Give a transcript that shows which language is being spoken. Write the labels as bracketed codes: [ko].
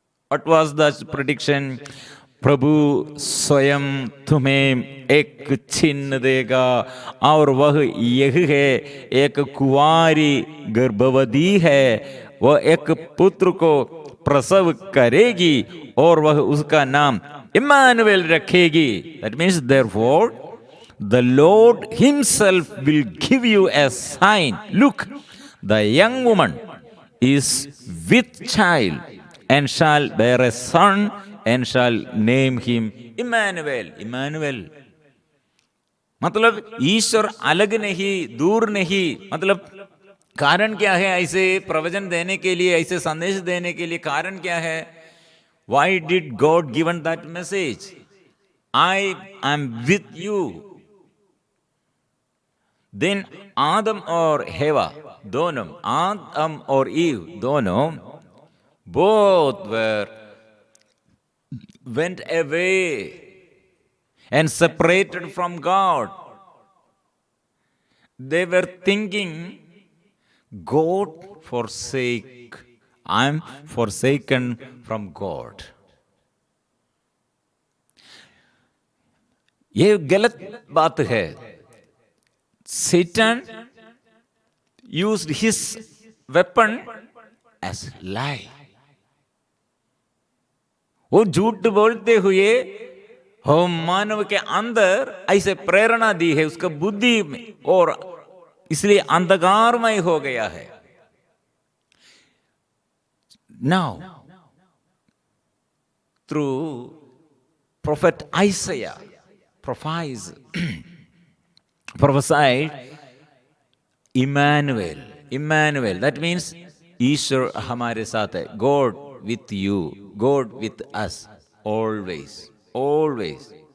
[en] What was the prediction? [hi] प्रभु स्वयं तुम्हें एक चिन्ह देगा, और वह यह है, एक कुंवारी गर्भवती है, वह एक पुत्र को प्रसव करेगी और वह उसका नाम इम्मानुएल रखेगी। [en] That means therefore the Lord himself will give you a sign. Look, the young woman is with child and shall bear a son and shall name him Emmanuel. [hi] Emmanuel मतलब ईश्वर अलग नहीं, दूर नहीं। मतलब कारण क्या है ऐसे प्रवचन देने के लिए, ऐसे संदेश देने के लिए? कारण क्या है? [en] Why did God given that message? I am with you. Then [hi] आदम और हेवा दोनों, आदम और ईव दोनों, [en] both went away and separated from God. They were thinking, God forsake, I am forsaken from God. [hi] ये गलत बात है। [en] Satan used his weapon as lie. [hi] वो झूठ बोलते हुए हम मानव के अंदर ऐसे प्रेरणा दी है, उसका बुद्धि में, और इसलिए अंधकारमय हो गया है। [en] Now, through prophet Isaiah prophesied Emmanuel. Emmanuel, that means [hi] ईश्वर हमारे साथ है, [en] God with you, God with us, always, always.